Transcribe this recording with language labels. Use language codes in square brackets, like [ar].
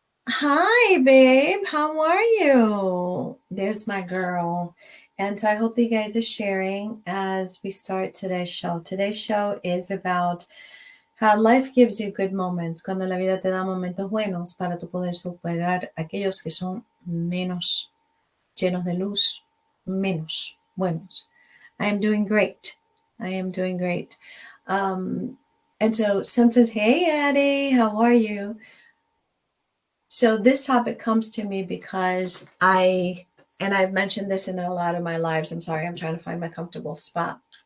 [en] Hi, babe. How are you? There's my girl. And so I hope you guys are sharing as we start today's show. Today's show is about how life gives you good moments. [es] Cuando la vida te da momentos buenos para tu poder superar aquellos que son menos llenos de luz, menos buenos. [en] I am doing great. I am doing great. And so some says, hey, Addie, how are you? So this topic comes to me because I've mentioned this in a lot of my lives. I'm sorry, I'm trying to find my comfortable spot.